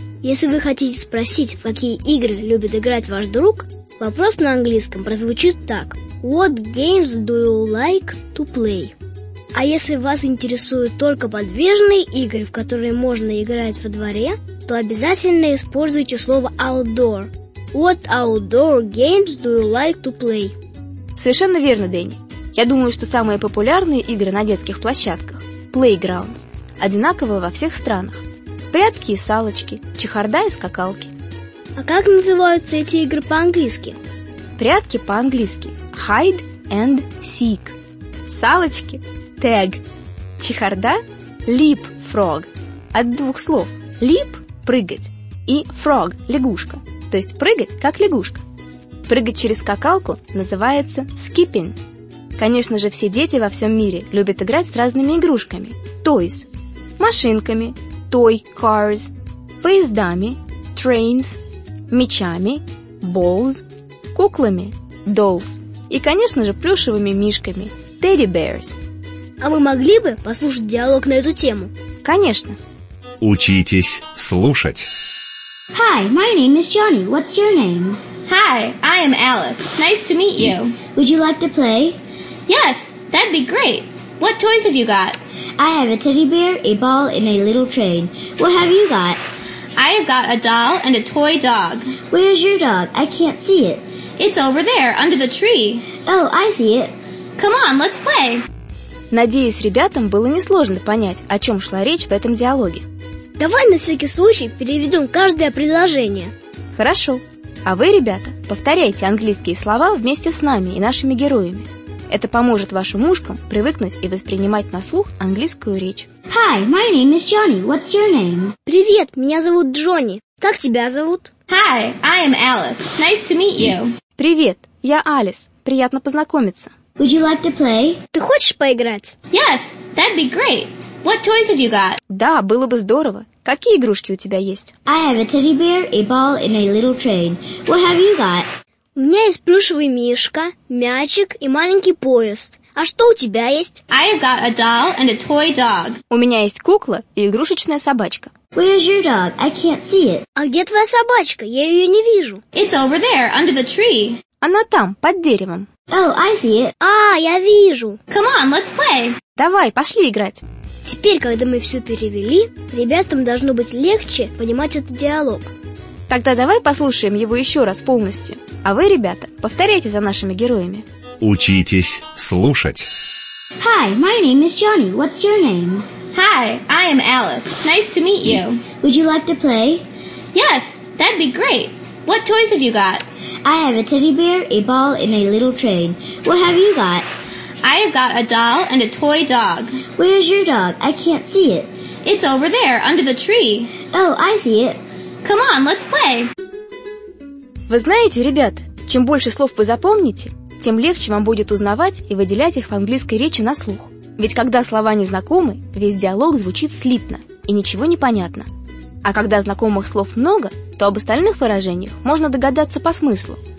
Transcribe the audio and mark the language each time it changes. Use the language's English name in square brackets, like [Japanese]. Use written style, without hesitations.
[Russian] Если вы хотите спросить, в какие игры любит играть ваш друг, вопрос на английском прозвучит так: [English] What games do you like to play? [Russian] А если вас интересуют только подвижные игры, в которые можно играть во дворе, то обязательно используйте слово outdoor. [English] What outdoor games do you like to play? [Russian] Совершенно верно, Дэнни. Я думаю, что самые популярные игры на детских площадках, playgrounds, одинаковы во всех странах. Прятки и салочки, чехарда и скакалки. А как называются эти игры по-английски? Прятки по-английски hide and seek. Салочки tag. Чехарда leapfrog. От двух слов leap — прыгать, и frog — лягушка, то есть прыгать как лягушка. Прыгать через скакалку называется skipping. Конечно же, все дети во всем мире любят играть с разными игрушками, toys, машинками, toy cars, поездами, trains, мечами, balls, куклами, dolls, и, конечно же, плюшевыми мишками, teddy bears. А мы могли бы послушать диалог на эту тему? Конечно. Учитесь слушать. [English] Hi, my name is Johnny. What's your name? Hi, I am Alice. Nice to meet you. Would you like to play? Yes, that'd be great. What toys have you got? I have a teddy bear, a ball, and a little train. What have you got? I have got a doll and a toy dog. Where's your dog? I can't see it. It's over there, under the tree. Oh, I see it. Come on, let's play. [Russian] Надеюсь, ребятам было несложно понять, о чем шла речь в этом диалоге. Давай на всякий случай переведем каждое предложение. Хорошо. А вы, ребята, повторяйте английские слова вместе с нами и нашими героями. Это поможет вашим ушкам привыкнуть и воспринимать на слух английскую речь. [English] Hi, my name is Johnny. What's your name? [Russian] Привет, меня зовут Джонни. Как тебя зовут? [English] Hi, I am Alice. Nice to meet you. [Russian] Привет, я Алис. Приятно познакомиться. [English] Would you like to play? [Russian] Ты хочешь поиграть? [English] Yes, that'd be great. What toys have you got? [Russian] Да, было бы здорово. Какие игрушки у тебя есть? [English] I have a teddy bear, a ball, and a little train. What have you got? [Russian] У меня есть плюшевый мишка, мячик и маленький поезд. А что у тебя есть? [English] I have got a doll and a toy dog. [Russian] У меня есть кукла и игрушечная собачка. [English] Where's your dog? I can't see it. [Russian] А где твоя собачка? Я ее не вижу. [English] It's over there, under the tree. [Russian] Она там, под деревом. [English] Oh, I see it. [Russian] А, я вижу. [English] Come on, let's play. [Russian] Давай, пошли играть. Теперь, когда мы все перевели, ребятам должно быть легче понимать этот диалог. Тогда давай послушаем его еще раз полностью. А вы, ребята, повторяйте за нашими героями. Учитесь слушать. [English] Hi, my name is Johnny. What's your name? Hi, I am Alice. Nice to meet you. Would you like to play? Yes, that'd be great. What toys have you got? I have a teddy bear, a ball, and a little train. What have you got? I have got a doll and a toy dog. Where's your dog? I can't see it. It's over there, under the tree. Oh, I see it. Come on, let's play. [Russian] Вы знаете, ребята, чем больше слов вы запомните, тем легче вам будет узнавать и выделять их в английской речи на слух. Ведь когда слова незнакомы, весь диалог звучит слитно и ничего не понятно. А когда знакомых слов много, то об остальных выражениях можно догадаться по смыслу.